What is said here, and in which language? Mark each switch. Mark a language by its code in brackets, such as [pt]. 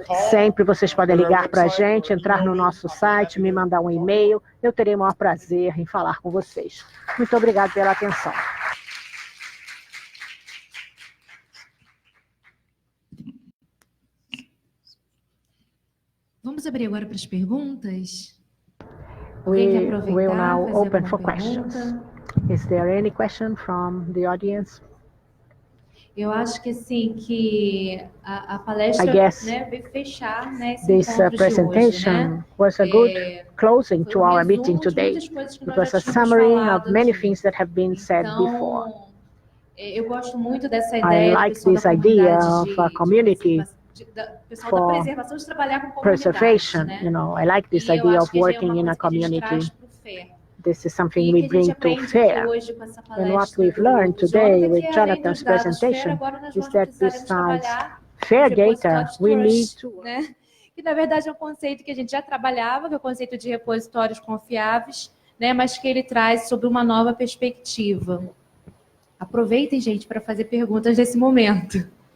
[pt] Sempre vocês podem ligar para a gente, entrar no nosso site, me mandar um e-mail. Eu terei o maior prazer em falar com vocês. Muito obrigado pela atenção. Vamos abrir agora para as perguntas? [en] We will now open for questions. Is there any question from the audience? [pt] Eu acho que assim que a palestra, né, veio fechar, né, esse [en] this [pt] encontro [en] presentation [pt] de hoje, né? [en] was a good closing to our meeting today. It was a summary of many things that have been said before. [pt] Eu gosto muito dessa ideia. [en] I like this idea of a community for preservation. [pt] Né? [en] You know, I like this idea of working in a community. This is something we bring to FAIR. And what we've learned today with Jonathan's presentation is that besides FAIR data, we need to... [pt] Né? Que, na verdade, é um conceito que a gente já trabalhava, que é o conceito de repositórios confiáveis, né? Mas que ele traz sobre uma nova perspectiva. Aproveitem, gente, para fazer perguntas nesse momento.